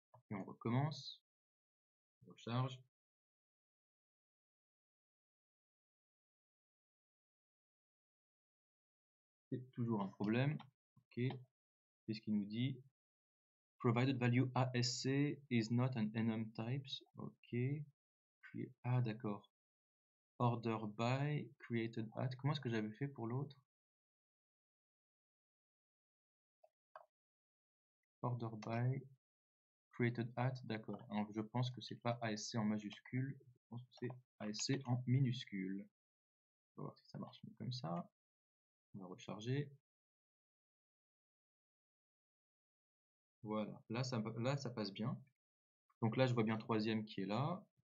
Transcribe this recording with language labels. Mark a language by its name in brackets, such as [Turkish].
[French] Et on recommence. On recharge. C'est toujours un problème. Ok. Qu'est-ce qu'il nous dit? [English] Provided value ASC is not an enum types. [French] Ok. Ah d'accord. Order by created at. Comment est-ce que j'avais fait pour l'autre? Order by created at, d'accord. Alors je pense que c'est pas ASC en majuscule, je pense que c'est ASC en minuscule. On va voir si ça marche mieux comme ça. On va recharger. Voilà, là ça passe bien. Donc là je vois bien troisième qui est là.